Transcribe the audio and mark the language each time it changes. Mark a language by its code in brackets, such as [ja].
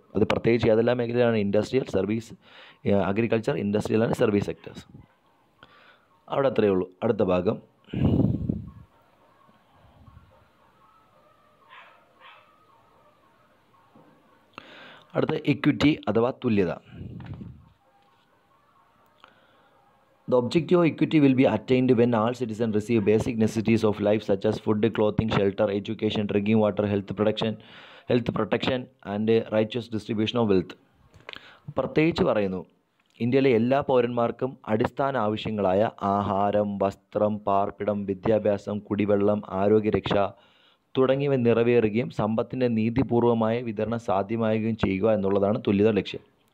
[ml] അത് പ്രത്യേകിച്ച് ഏതെല്ലാം മേഖലയിലാണ്? Industrial, service, agriculture, industrial and service sectors. അവിടെ അത്രയേ ഉള്ളൂ. അടുത്ത ഭാഗം അടുത്ത ഇക്വിറ്റി അഥവാ തുല്യത. [en] The objective of equity will be attained when all citizens receive basic necessities of life such as food, clothing, shelter, education, drinking water, health protection and righteous distribution of wealth. [ml] പ്രത്യേകിച്ച് പറയുന്നു, ഇന്ത്യയിലെ എല്ലാ പൗരന്മാർക്കും അടിസ്ഥാന ആവശ്യങ്ങളായ ആഹാരം, വസ്ത്രം, പാർപ്പിടം, വിദ്യാഭ്യാസം, കുടിവെള്ളം, ആരോഗ്യരക്ഷ തുടങ്ങിയവ നിറവേറുകയും സമ്പത്തിൻ്റെ നീതിപൂർവമായ വിതരണം സാധ്യമാകുകയും ചെയ്യുക എന്നുള്ളതാണ് തുല്യത ലക്ഷ്യം.